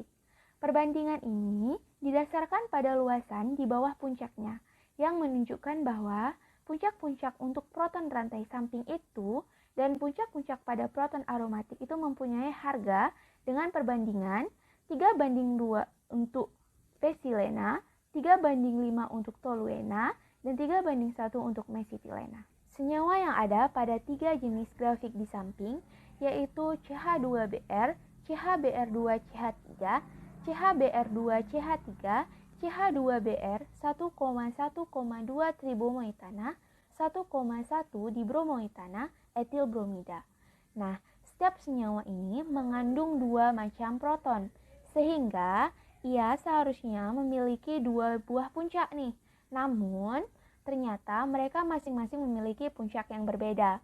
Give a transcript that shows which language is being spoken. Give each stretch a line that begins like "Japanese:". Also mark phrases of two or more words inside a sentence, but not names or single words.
Indonesian: Perbandingan ini didasarkan pada luasan di bawah puncaknya, yang menunjukkan bahwa puncak-puncak untuk proton rantai samping itu dan puncak-puncak pada proton aromatik itu mempunyai harga dengan perbandingan 3:2 untuk pesilena, 3:5 untuk toluena, dan 3:1 untuk mesitilena. Senyawa yang ada pada tiga jenis grafik di samping yaitu CH2Br, CH2Br2CH3, CH2Br2CH3, CH2Br 1,1,2 tribomoetana, 1,1 dibromoetana, etil bromida. Nah, setiap senyawa ini mengandung dua macam proton, sehingga ia seharusnya memiliki dua buah puncak nih. Namun, ternyata mereka masing-masing memiliki puncak yang berbeda.